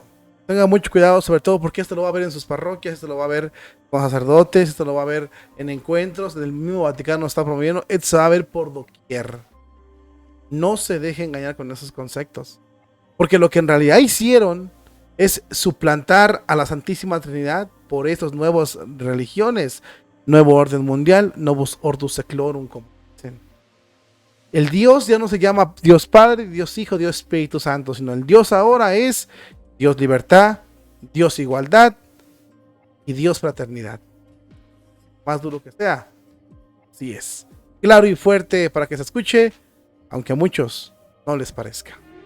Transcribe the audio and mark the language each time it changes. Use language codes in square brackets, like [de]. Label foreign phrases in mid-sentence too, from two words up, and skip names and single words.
[es] Tengan mucho cuidado, sobre todo porque esto lo va a ver en sus parroquias, esto lo va a ver con sacerdotes, esto lo va a ver en encuentros, el mismo Vaticano está promoviendo, esto se va a ver por doquier. No se deje engañar con esos conceptos. Porque lo que en realidad hicieron es suplantar a la Santísima Trinidad por estas nuevas religiones, nuevo orden mundial, [la] novus ordo seclorum, [es] como dicen. El Dios ya no se llama Dios Padre, Dios Hijo, Dios Espíritu Santo, sino el Dios ahora es Dios libertad, Dios igualdad y Dios fraternidad. Más duro que sea, así es. Claro y fuerte para que se escuche, aunque a muchos no les parezca.